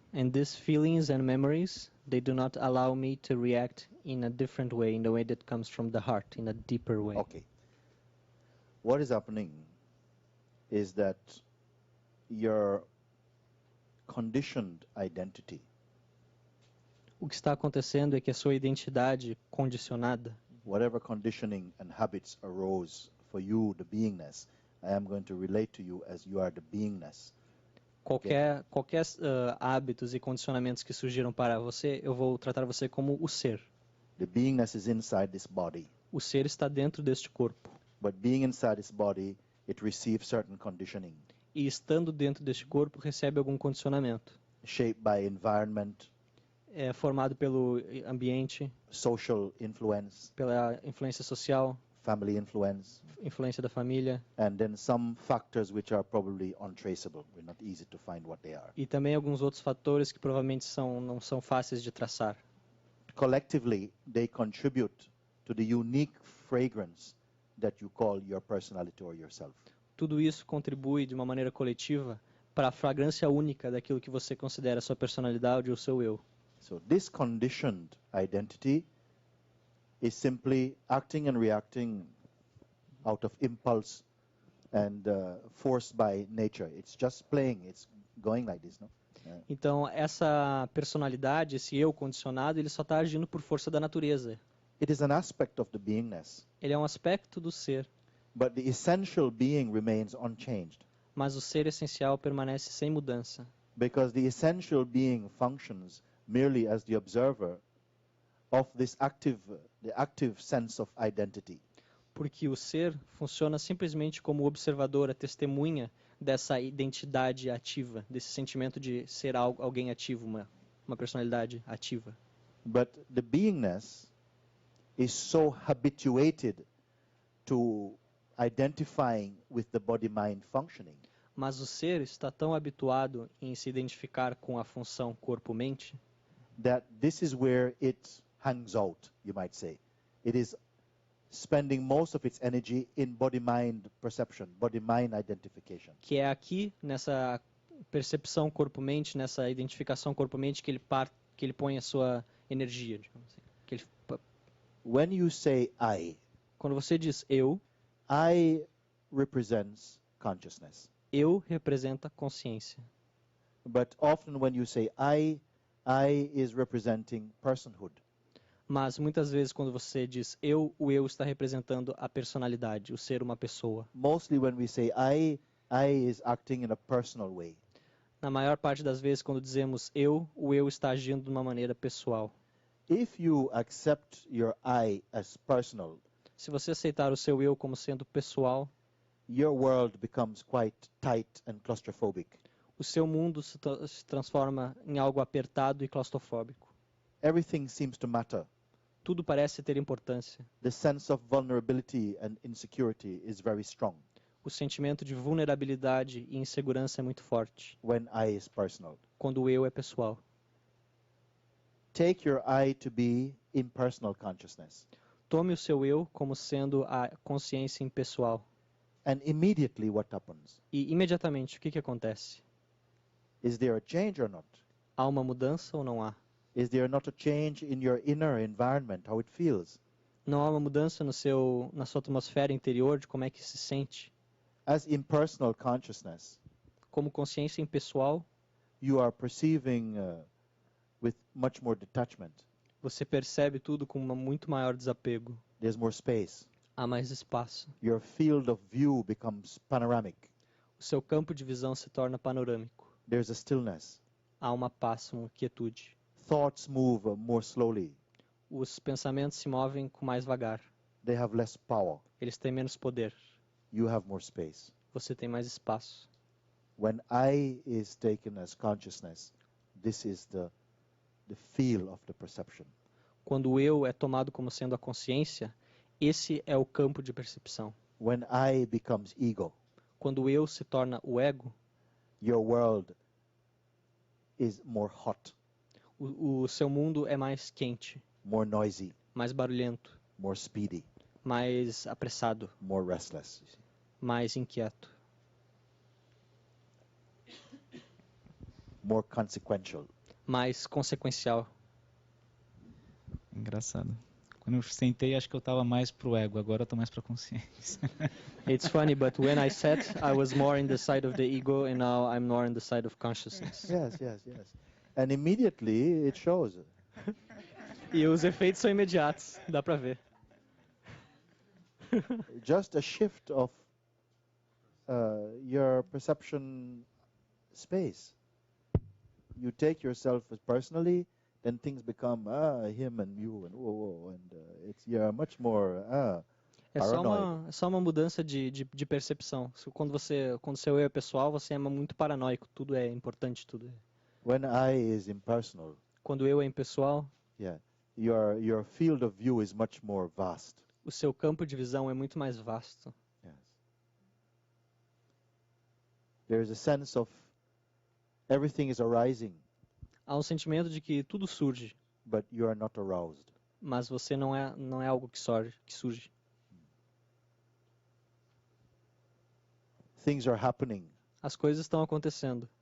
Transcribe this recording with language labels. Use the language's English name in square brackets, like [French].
[English] And these feelings and memories, they do not allow me to react in a different way, in a way that comes from the heart, in a deeper way. Okay. What is happening is that your conditioned identity, [Portuguese] O que está acontecendo é que a sua identidade condicionada, [English] whatever conditioning and habits arose for you, the beingness, I am going to relate to you as you are the beingness. [Portuguese] qualquer hábitos e condicionamentos que surgiram para você, eu vou tratar você como o ser. [English] The beingness is inside this body. [Portuguese] O ser está dentro deste corpo. [English] But being inside this body, it receives certain conditioning, [Portuguese] E estando dentro deste corpo, recebe algum condicionamento. [English] shaped by environment, [Portuguese] É formado pelo ambiente, [English] social influence, [Portuguese] pela influência social, [English] family influence, [Portuguese] influência da família, [English] and then some factors which are probably untraceable. We're not easy to find what they are. [Portuguese] e também alguns outros fatores que provavelmente não são fáceis de traçar. [English] Collectively, they contribute to the unique fragrance that you call your personality or yourself. [Portuguese] Tudo isso contribui de uma maneira coletiva para a fragrância única daquilo que você considera sua personalidade ou seu eu. [English] So this conditioned identity is simply acting and reacting out of impulse and forced by nature. It's just playing. It's going like this, no? [Portuguese] Então, essa personalidade, esse eu condicionado, ele só está agindo por força da natureza. [English] It is an aspect of the beingness, [Portuguese] Ele é um aspecto do ser, [English] but the essential being remains unchanged [Portuguese] mas o ser essencial permanece sem mudança, [English] because the essential being functions merely as the observer of this the active sense of identity. [Portuguese] porque o ser funciona simplesmente como observadora, testemunha dessa identidade ativa, desse sentimento de ser alguém ativo, uma personalidade ativa. [English] But the beingness is so habituated to identifying with the body-mind functioning [Portuguese] Mas o ser está tão habituado em se identificar com a função corpo-mente [English] that this is where it hangs out, you might say. It is spending most of its energy in body-mind perception, body-mind identification. [Portuguese] que é aqui, nessa percepção corpo-mente, nessa identificação corpo-mente, que ele põe a sua energia, digamos assim. [English] When you say I [Portuguese] Quando você diz eu [English] represents consciousness. [Portuguese] eu representa consciência. [English] But often when you say I is representing personhood. [Portuguese] Mas muitas vezes quando você diz o eu está representando a personalidade, o ser uma pessoa. [English] Mostly when we say I is acting in a personal way. [Portuguese] Na maior parte das vezes quando dizemos o eu está agindo de uma maneira pessoal. [English] If you accept your I as personal, [Portuguese] Se você aceitar o seu eu como sendo pessoal, [English] your world becomes quite tight and claustrophobic. [Portuguese] o seu mundo se transforma em algo apertado e claustrofóbico. [English] Everything seems to matter. [Portuguese] Tudo parece ter importância. [English] The sense of vulnerability and insecurity is very strong [Portuguese] O sentimento de vulnerabilidade e insegurança é muito forte [English] when I is personal. [Portuguese] quando o eu é pessoal. [English] Take your I to be impersonal consciousness, [Portuguese] Tome o seu eu como sendo a consciência impessoal. [English] and immediately what happens? [Portuguese] E imediatamente o que acontece? [English] Is there a change or not? [Portuguese] Há uma mudança ou não há? [English] Is there not a change in your inner environment, how it feels? [Portuguese] Não há uma mudança na sua atmosfera interior de como é que se sente? [English] As impersonal consciousness, [Portuguese] Como consciência impessoal, [English] you are perceiving with much more detachment. [Portuguese] você percebe tudo com muito maior desapego. [English] There's more space. [Portuguese] Há mais espaço. [English] Your field of view becomes panoramic. [Portuguese] O seu campo de visão se torna panorâmico. [English] There's a stillness. [Portuguese] Há uma paz, uma quietude. [English] Thoughts move more slowly. [Portuguese] Os pensamentos se movem com mais vagar. [English] They have less power. [Portuguese] Eles têm menos poder. [English] You have more space. [Portuguese] Você tem mais espaço. [English] When I is taken as consciousness, this is the feel of the perception. [Portuguese] Quando o eu é tomado como sendo a consciência, esse é o campo de percepção. [English] When I becomes ego, [Portuguese] Quando o eu se torna o ego, [English] your world is more hot. [Portuguese] O seu mundo é mais quente, [English] more noisy, [Portuguese] mais barulhento, [English] more speedy, [Portuguese] mais apressado, [English] more restless. You see. [Portuguese] mais inquieto, [English] More consequential. [Portuguese] mais consequencial. Engraçado. Quando eu sentei, acho que eu estava mais pro ego, agora eu tô mais pra consciência. [English] It's funny, but when I sat, I was more in the side of the ego, and now I'm more in the side of consciousness. Yes, yes, yes. And immediately it shows. [Portuguese] E os efeitos são imediatos, dá pra ver. [English] Just a shift of your perception space. You take yourself as personally, then things become him and you and whoa, and you're much more paranoid. [Portuguese] É só uma mudança de percepção. Quando seu eu é pessoal, você é muito paranoico. Tudo é importante, tudo é. [English] When I is impersonal, [Portuguese] Quando o eu é impessoal, [English] yeah, your field of view is much more vast. [Portuguese] o seu campo de visão é muito mais vasto. [English] Yes. There is a sense of everything is arising, [Portuguese] Há um sentimento de que tudo surge, [English] but you are not aroused. [Portuguese] mas você não é algo que surge. [English] Things are happening, [Portuguese] As coisas estão acontecendo,